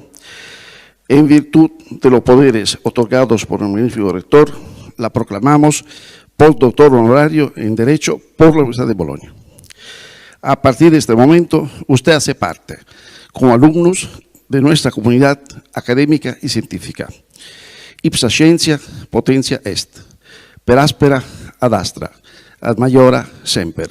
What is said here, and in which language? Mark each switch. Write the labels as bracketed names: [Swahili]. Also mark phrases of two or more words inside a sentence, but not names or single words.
[Spanish] En virtud de los poderes otorgados por el magnífico rector, la proclamamos postdoctor honorario en Derecho por la Universidad de Bolonia. A partir de este momento, usted hace parte, como alumnos, de nuestra comunidad académica y científica. [Latin] Ipsa scientia potentia est, per aspera ad astra, ad maiora semper.